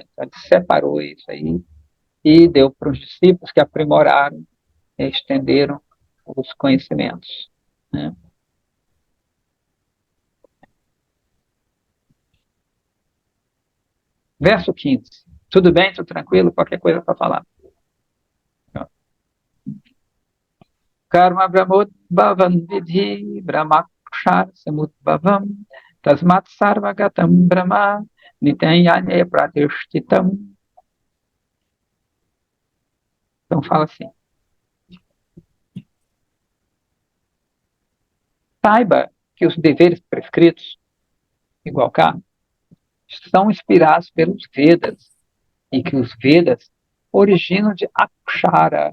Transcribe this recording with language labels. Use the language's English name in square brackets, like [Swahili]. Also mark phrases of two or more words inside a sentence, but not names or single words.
[Portuguese] Então, ele separou isso aí e deu para os discípulos que aprimoraram e estenderam os conhecimentos. Né? Verso 15. Tudo bem? Tudo tranquilo? Qualquer coisa para falar. [Sanskrit] कर्म ब्रह्मोद्भवं विद्धि ब्रह्माक्षर समुद्भवम् तस्मात् सर्वगतं ब्रह्म नित्यं यज्ञे प्रतिष्ठितम्. [Portuguese] Então fala assim. Saiba que os deveres prescritos, igual cá, são inspirados pelos Vedas e que os Vedas originam de Akshara.